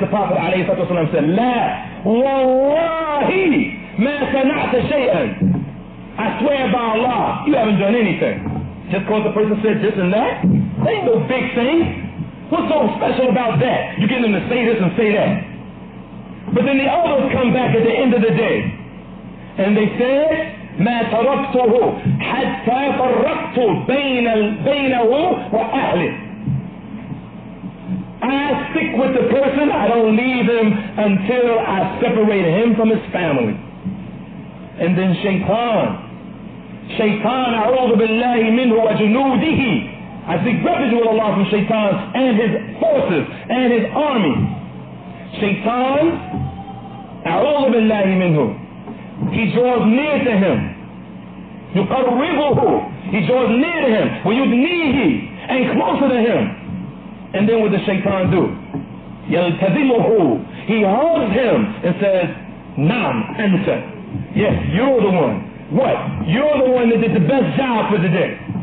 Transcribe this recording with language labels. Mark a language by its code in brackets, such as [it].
[en] The Prophet ﷺ said, [ar] لا والله ما صنعت شيئا. [en] I swear by Allah, you haven't done anything. Just because the person said this and that, that ain't no big thing. What's so special about that? You get them to say this and say that. But then the others come back at the end of the day, and they said, [ar] ما تركته حتى فرقت بينه وأهله. [en] I stick with the person, I don't leave him until I separate him from his family. And then Shaitan, [ar] أعوذ بالله منه وجنوده. [en] I seek refuge with Allah from Shaitan and his forces and his army. [ar] Shaitan, أعوذ بالله منه. [en] He draws near to him. [ar] يقربه. [en] He draws near to him. [ar] ويدنيه, [en] and closer to him. And then what does Shaitan do? [ar] يلتزمه. [en] He hugs him and says, [ar] Naam anta. [en] Yes, you're the one. What? You're the one that did the best job for the day.